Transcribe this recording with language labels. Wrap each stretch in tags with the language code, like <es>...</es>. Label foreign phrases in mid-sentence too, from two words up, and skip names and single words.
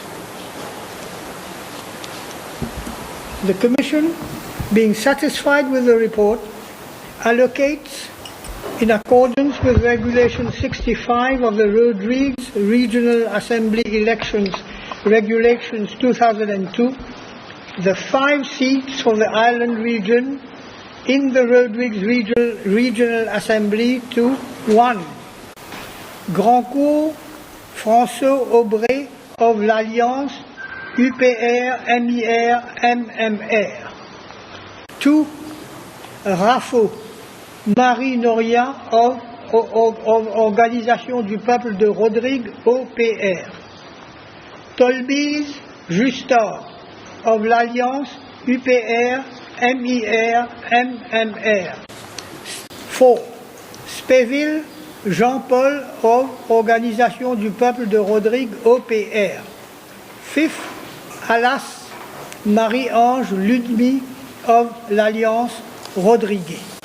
<en>The Commission, being satisfied with the report, allocates, in accordance with Regulation 65 of the Rodrigues Regional Assembly Elections Regulations 2002, the 5 seats for the island region in the Rodrigues Regional Assembly to 1. Grandcourt, Franceau, Aubret of l'Alliance UPR-MIR-MMR. 2. Raffaut, Marie Norja of Organisation du Peuple de Rodrigues, OPR. Tolbize, Justin of l'Alliance UPR-MIR-MMR. 4. Spéville, Jean-Paul of Organisation du Peuple de Rodrigues, OPR. 5. Alas, Marie-Ange, Ludmille of l'Alliance Rodriguais.</en>